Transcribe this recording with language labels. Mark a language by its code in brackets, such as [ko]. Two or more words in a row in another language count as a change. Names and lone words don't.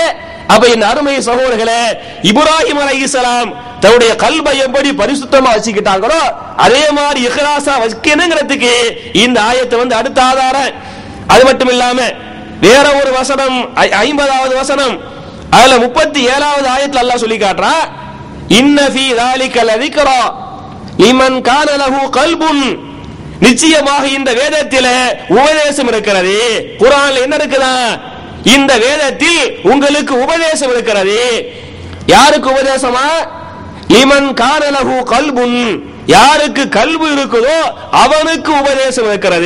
[ta] அப்ப என் அருமை சகோதரர்களே, இப்ராஹிம் அலைஹிஸ்ஸலாம் தன்னுடைய கல்பை எப்படி பரிசுத்தமா வச்சுக்கிட்டாங்களோ அதே மாதிரி இஹ்லாஸா வச்சுக்கணுங்கிறதுக்கு இந்த ஆயத்தை வந்து அடுத்த ஆதாரம். அது மட்டும் இல்லாம வேற ஒரு வசனம் 50வது வசனம் அதுல 37வது ஆயத்துல அல்லாஹ் சொல்லி காட்டுறா, [ar] إن في ذلك لذكرى لمن كان له قلب. [ta] நிச்சயமாக இந்த வேதத்தில் உபதேசம் இருக்கிறது. குர்ஆன்ல என்ன இருக்குதா? இந்த வேதத்தில் உங்களுக்கு உபதேசம் இருக்கிறது. யாருக்கு உபதேசமா? [ar] لمن كان له قلب, [ta] யாருக்கு கல்பு இருக்குதோ அவனுக்கு உபதேசம் இருக்கிறது.